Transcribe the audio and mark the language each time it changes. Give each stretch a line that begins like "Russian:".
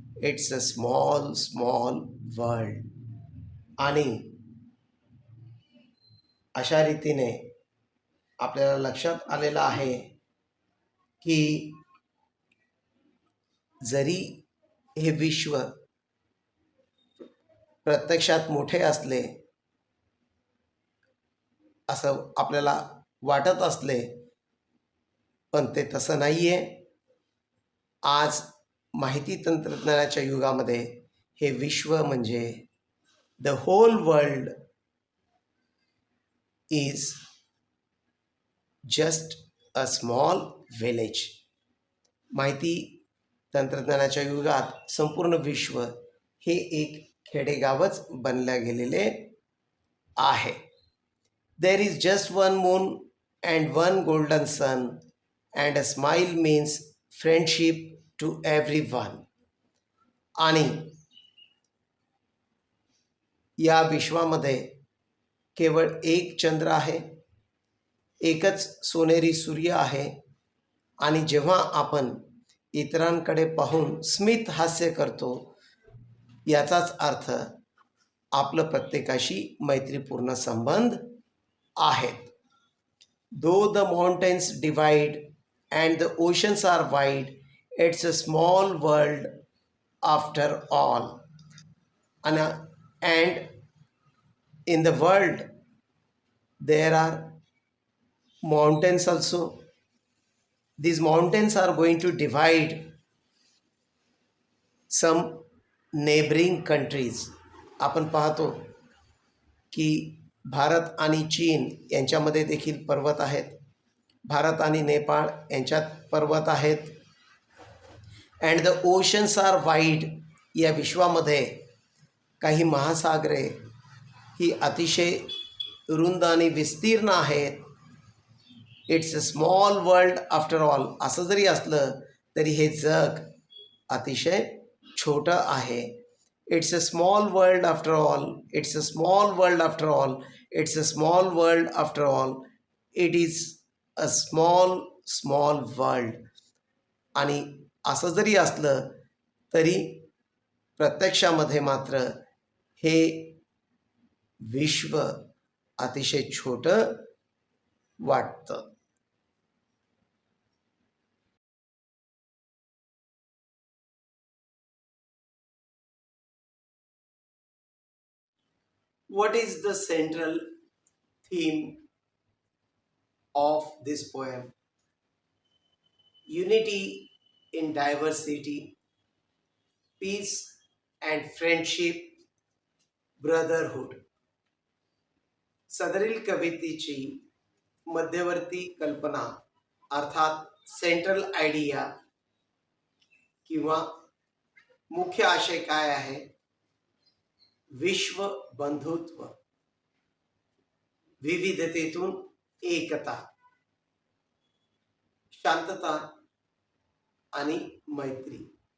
English: It's a small, small world.
Marathi: आणि अशा रीतीने आपल्याला लक्षात आलेलं आहे की जरी हे विश्व प्रत्यक्षात मोठे असले असं आपल्याला वाटत असले पण ते तसं नाही आहे. आज माहिती तंत्रज्ञानाच्या युगामध्ये हे विश्व म्हणजे
English: The whole world is just a small village.
Marathi: माहिती तंत्रज्ञानाच्या युगात संपूर्ण विश्व हे एक खेडेगावच बनल्या गेलेले आहे.
English: There is just one moon and one golden sun, and a smile means friendship to everyone.
Marathi: आणि या विश्वामध्ये केवळ एक चंद्र आहे, एकच सोनेरी सूर्य आहे. आणि जेव्हा आपण इतरांकडे पाहून स्मित हास्य करतो याचाच अर्थ आपलं प्रत्येकाशी मैत्रीपूर्ण संबंध आहेत.
English: Though the mountains divide and the oceans are wide, it's a small world after all. And in the world there are mountains also. These mountains are going to divide some neighboring countries.
Marathi: आपण पाहतो की भारत आणि चीन यांच्यामध्ये देखील पर्वत आहेत. भारत आणि नेपाळ यांच्यात पर्वत आहेत.
English: And the oceans are wide.
Marathi: या विश्वामध्ये काही महासागरे ही अतिशय रुंद आणि विस्तीर्ण आहेत.
English: It's a small world after all.
Marathi: असं जरी असलं तरी हे जग अतिशय छोटं आहे.
English: It's a small world after all. It's a small world after all. It's a small world after all. It is a small, small world.
Marathi: आणि असं जरी असलं तरी प्रत्यक्षामध्ये मात्र हे विश्व अतिशय छोटं वाटतं.
English: What is the central theme of this poem? Unity in diversity, peace and friendship, brotherhood.
Marathi: सदरील कवितेची मध्यवर्ती कल्पना अर्थात सेंट्रल आयडिया किंवा मुख्य आशय काय आहे? विश्व बंधुत्व, विविधतेतून एकता, शांतता आणि मैत्री.